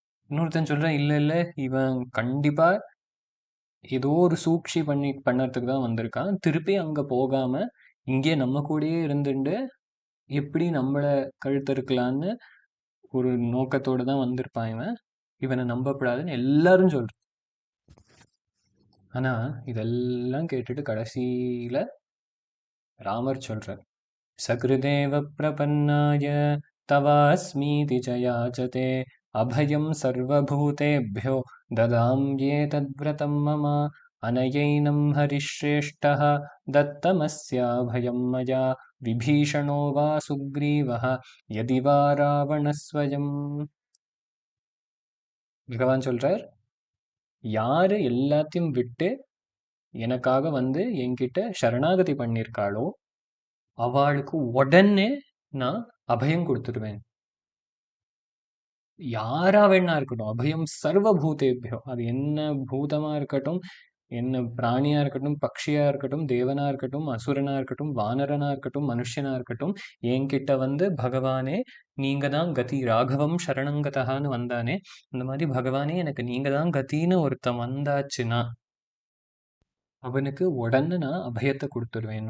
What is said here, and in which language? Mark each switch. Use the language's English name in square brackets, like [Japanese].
[Tamil] இன்னொருத்தன் சொல்றான் இல்ல இல்ல, இவன் கண்டிப்பா ஏதோ ஒரு சூழ்ச்சி பண்ணறதுக்கு தான் வந்திருக்கான், திருப்பி அங்க போகாம இங்கே நம்ம கூடயே இருந்துட்டு எப்படி நம்மள கழுத்தறுக்கலான்னு ஒரு நோக்கத்தோட தான் வந்திருப்பான் இவன், இவனை நம்பப்படாதுன்னு எல்லாரும் சொல்றான். ஆனா இதெல்லாம் கேட்டுட்டு கடைசியில ராமர் சொல்றார், [Sanskrit] சகிருதேவ பிரபன்னாய தவாஸ்மீதி ச யாச்சதே அபயம் சர்வபூதேभ्यो ददाम्ये तद्व्रतं मम अनयैनं हरिश्रेष्ठः दत्तमस्याभयं मया विभीषणो वा सुग्रीवः यदि वा रावणस्वयं. [Tamil] பகவான் சொல்றார், யாரு எல்லாத்தையும் விட்டு எனக்காக வந்து என்கிட்ட சரணாகதி பண்ணியிருக்காளோ அவளுக்கு உடனே நான் அபயம் கொடுத்துடுவேன். யாரா வேணா இருக்கட்டும், [Sanskrit] அபயம் சர்வ பூதேபியோ, [Tamil] அது என்ன பூதமா இருக்கட்டும், என்ன பிராணியா இருக்கட்டும், பக்ஷியா இருக்கட்டும், தேவனா இருக்கட்டும், அசுரனா இருக்கட்டும், வானரனா இருக்கட்டும், மனுஷனா இருக்கட்டும், என்கிட்ட வந்து பகவானே நீங்க தான் கதி, ராகவம் சரணங்கதான்னு வந்தானே, அந்த மாதிரி பகவானே எனக்கு நீங்க தான் கத்தின்னு ஒருத்தன் வந்தாச்சுன்னா அவனுக்கு உடனே நான் அபயத்தை கொடுத்துடுவேன்.